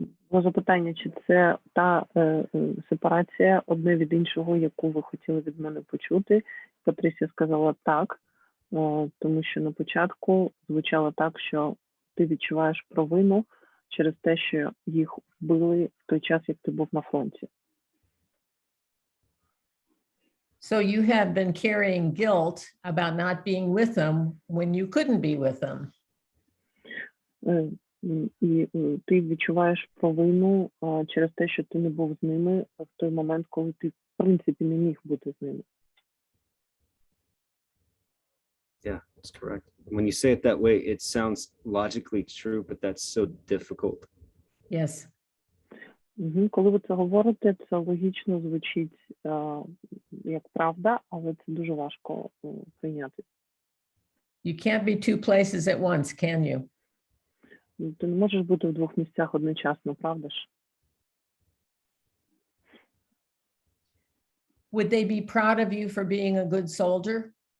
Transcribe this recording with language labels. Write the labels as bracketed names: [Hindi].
[Ukrainian] Запитання, чи це та сепарація одне від іншого, яку ви хотіли від мене почути? Патрисія сказала так, тому що на початку звучало так, що ти відчуваєш провину через те, що їх вбили в той час, як ти був на фронті. [English] So you have been carrying guilt about not being with them when you couldn't be with them. [Ukrainian] І ти відчуваєш провину через те, що ти не був з ними в той момент, коли ти, в принципі, не міг бути з ними. [English] Yeah, that's correct. When you say it that way, it sounds logically true, but that's so difficult. Yes. [Ukrainian] Коли ви це говорите, це логічно звучить як правда, але це дуже важко прийняти. [English] You can't be two places at once, can you? [Ukrainian] Ти не можеш бути в двох місцях одночасно, правда ж? [English] Would they be proud of you for being a good soldier?